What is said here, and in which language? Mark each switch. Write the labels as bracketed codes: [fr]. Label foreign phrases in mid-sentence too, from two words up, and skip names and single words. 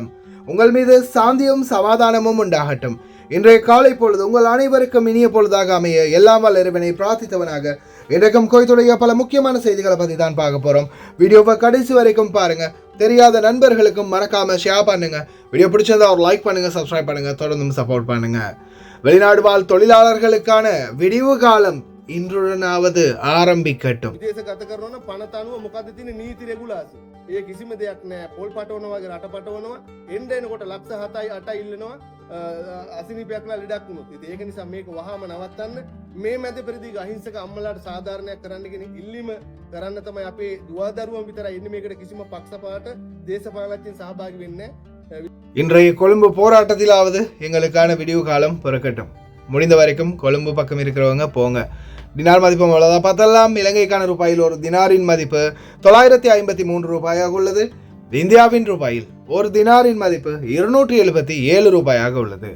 [ta] உங்கள் மீது சாந்தியும் சமாதானமும் உண்டாகட்டும். இன்றைய காலை பொழுது உங்கள் அனைவருக்கும் இனிய பொழுதாக அமைய எல்லாம் வல்ல இறைவனை பிரார்த்தித்தவனாக இன்றைக்கும் கோயத்துடைய பல முக்கியமான செய்திகளை பற்றி தான் பார்க்க போகிறோம். வீடியோவை கடைசி வரைக்கும் பாருங்க. தெரியாத நண்பர்களுக்கும் மறக்காம ஷேர் பண்ணுங்க. வீடியோ பிடிச்சதா ஒரு லைக் பண்ணுங்க, சப்ஸ்கிரைப் பண்ணுங்க, தொடர்ந்தும் சப்போர்ட் பண்ணுங்க. வெளிநாடு வாழ் தொழிலாளர்களுக்கான விடிவு காலம் இன்றுடனாவது ஆரம்பிக்கட்டும். [si] විදේශ ගත කරන පනත අනුව මොකද්ද තියෙන නීති රෙගුලාසි. ඒ කිසිම දෙයක් නැහැ. පොල් පටවනවා වගේ රට පටවනවා. එන්න එනකොට ලක්ෂ 7යි 8යි ඉල්ලනවා අසිනිපයක් ලා ලඩක් වුණොත්. ඉතින් ඒක නිසා මේක වහාම නවත්තන්න. මේ මැද පෙරදී අහිංසක අම්මලාට සාධාරණයක් කරන්න කියන ඉල්ලීම කරන්න තමයි අපේ දුවදරුවන් විතරයි ඉන්නේ. මේකට කිසිම පක්ෂපාත දේශපාලනඥයින් සහභාගී වෙන්නේ නැහැ. [ta] இன்றைய கொழும்பு போராட்டத்திலாவது எங்களுக்கான விடிவு காலம் பிறக்கட்டும். முடிந்த வரைக்கும் கொழும்பு பக்கம் இருக்கிறவங்க போங்க. தினார் மதிப்பு அவ்வளோதான் பார்த்தலாம். இலங்கைக்கான ரூபாயில் ஒரு தினாரின் மதிப்பு 953 ரூபாயாக உள்ளது. இந்தியாவின் ரூபாயில் ஒரு தினாரின் மதிப்பு 277 ரூபாயாக உள்ளது.